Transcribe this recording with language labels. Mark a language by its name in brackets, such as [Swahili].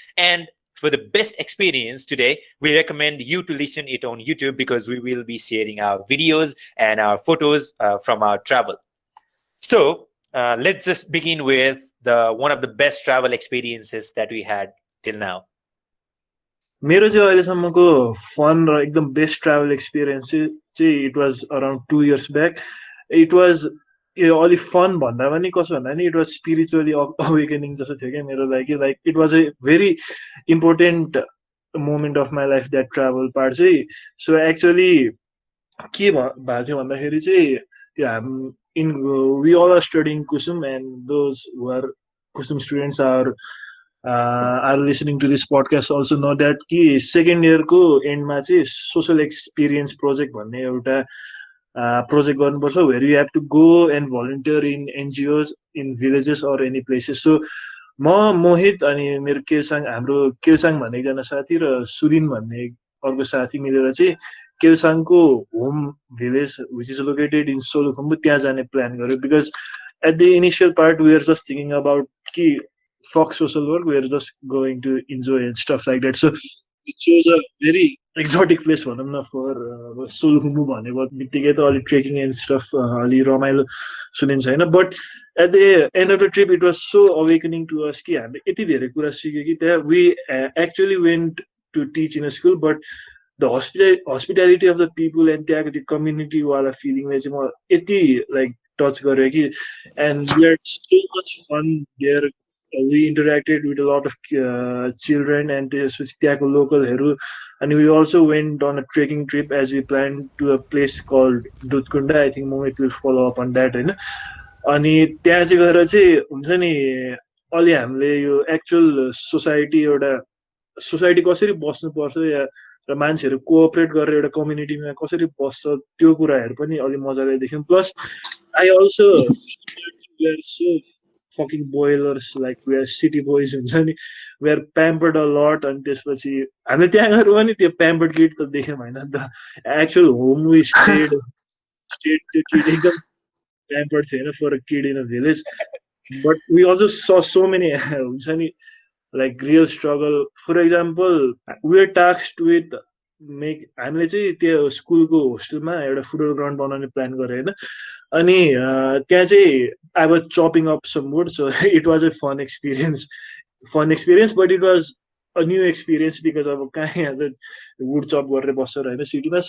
[English] And for the best experience today, we recommend you to listen it on YouTube because we will be sharing our videos and our photos from our travel. So let's just begin with the one of the best travel experiences that we had till now. [Nepali] मेरो चाहिँ अहिलेसम्मको [English] fun [Nepali] र एकदम [English] Best travel experience चाहिँ it was around 2 years ब्याक. It was [Nepali] यो अलिक fun भन्दा पनि कसो भन्दा पनि [English] it was spiritually awakening [Nepali] जस्तो थियो क्या मेरो लागि. [English] Like it was a very important moment of my life that travel part चाहिँ. So actually [Nepali] के भएको थियो भन्दाखेरि चाहिँ त्यो [English] in we all are studying KUSOM and those who are KUSOM students are listening to this podcast also know that कि second इयरको एन्डमा चाहिँ social experience project [Nepali] भन्ने एउटा प्रोजेक्ट गर्नुपर्छ [English] Where you have to go and volunteer in NGOs in villages or any places. [Nepali] So म मोहित अनि मेरो केलसाङ हाम्रो केलसाङ भन्ने एकजना साथी र सुदिन भन्ने अर्को साथी मिलेर चाहिँ केलसाङको home village [English] which is located in [Nepali] Solukhumbu त्यहाँ जाने प्लान गर्यो. [English] Because at the initial part we are just thinking about कि fuck social work, we're just going to enjoy and stuff like that. So it chose a very exotic place भनौँ न for Solukhumbu भनेको बित्तिकै त अलिक trekking and stuff अलि रमाइलो सुनिन्छ होइन. But at the end of the trip it was so awakening to us [Nepali] कि हामीले यति धेरै कुरा सिक्यो कि त्यहाँ [English] we actually went to teach in a school but the hospitality of the people and [Nepali] त्यहाँको त्यो कम्युनिटीवाला फिलिङले चाहिँ म यति लाइक टच गर्यो कि. [English] And we are so much fun there. We interacted with a lot of children and [Nepali] त्यसपछि त्यहाँको लोकलहरू. [English] And we also went on a trekking trip as we planned to a place called Dudhkunda. I think Mohit will follow up on that होइन. [Nepali] अनि त्यहाँ चाहिँ गएर चाहिँ हुन्छ नि अलि हामीले यो एक्चुअल सोसाइटी कसरी बस्नुपर्छ या र मान्छेहरू कोअपरेट गरेर एउटा कम्युनिटीमा कसरी बस्छ त्यो कुराहरू पनि अलि मजाले देख्यौँ. [English] plus I also so fucking boilers, like we are city boys [Nepali] हुन्छ नि. [English] we are pampered a lot. [Nepali] अनि त्यसपछि हामीले त्यहाँ गएर पनि त्यो [English] pampered kid [Nepali] त देख्यौँ होइन नि त. [English] actual home we stayed त्यो kid एकदम pampered [Nepali] थियो होइन [English] for a kid in a village. but we also saw so many [Nepali] हुन्छ नि [English] like real struggle. for example we are tasked with [Nepali] हामीले चाहिँ त्यो स्कुलको होस्टेलमा एउटा फुटबल ग्राउन्ड बनाउने प्लान गरेँ होइन. अनि त्यहाँ चाहिँ [English] I was chopping up some wood. So it was a fun experience but it was a new experience because [Nepali] अब कहाँ यहाँ त वुड चप गरेर बस्छ होइन सिटीमा.